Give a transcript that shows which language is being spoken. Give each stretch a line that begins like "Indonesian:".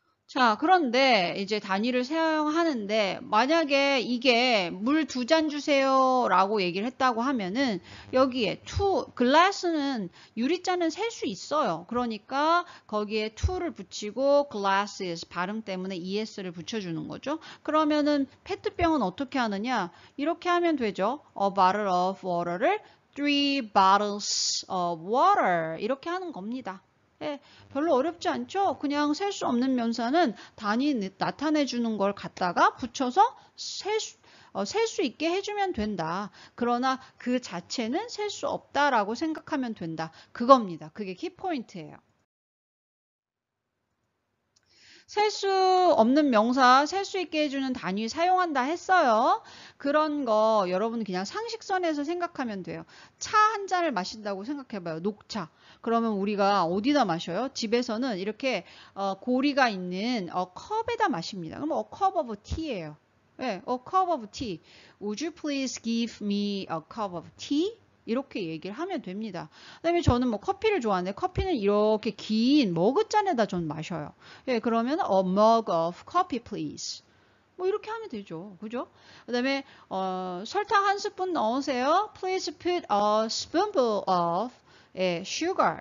Korean: 자, 그런데 이제 단위를 사용하는데 만약에 이게 물 2잔 주세요 라고 얘기를 했다고 하면은 여기에 glass는 유리잔은 셀 수 있어요. 그러니까 거기에 to를 붙이고 glasses 발음 때문에 es를 붙여주는 거죠. 그러면은 페트병은 어떻게 하느냐? 이렇게 하면 되죠.
English: A bottle of water를 3 bottles of water
Korean: 이렇게 하는 겁니다. 별로 어렵지 않죠? 그냥 셀 수 없는 명사는 단위 나타내 주는 걸 갖다가 붙여서 셀 수 있게 해주면 된다. 그러나 그 자체는 셀 수 없다라고 생각하면 된다. 그겁니다. 그게 키포인트예요. 셀 수 없는 명사, 셀 수 있게 해주는 단위 사용한다 했어요. 그런 거 여러분 그냥 상식선에서 생각하면 돼요. 차 한 잔을 마신다고 생각해봐요. 녹차. 그러면 우리가 어디다 마셔요? 집에서는 이렇게 고리가 있는 컵에다 마십니다. 그럼
English: a cup of tea예요. a cup of tea. Would you please give me a cup of tea?
Korean: 이렇게 얘기를 하면 됩니다. 그다음에 저는 뭐 커피를 좋아하는데 커피는 이렇게 긴 머그잔에다 전 마셔요. 그러면
English: a mug of coffee please.
Korean: 뭐 이렇게 하면 되죠. 그죠? 그다음에 설탕 한 스푼 넣으세요.
English: Please put a spoonful of sugar.